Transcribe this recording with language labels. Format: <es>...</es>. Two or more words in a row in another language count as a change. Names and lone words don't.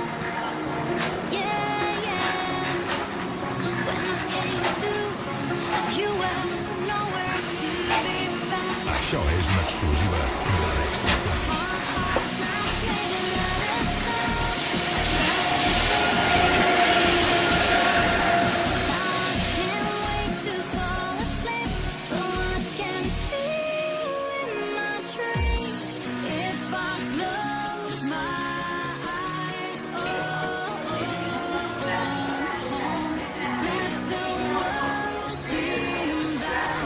<en>Yeah, yeah. When I came to, you were nowhere to be found.</en> <ca>Això és una exclusiva de l'Extra Flash.</ca> <en>My heart's now playing out of sound. I can't wait to fall asleep so I can see you in my dreams. If I close my eyes, let the world spin back.</en>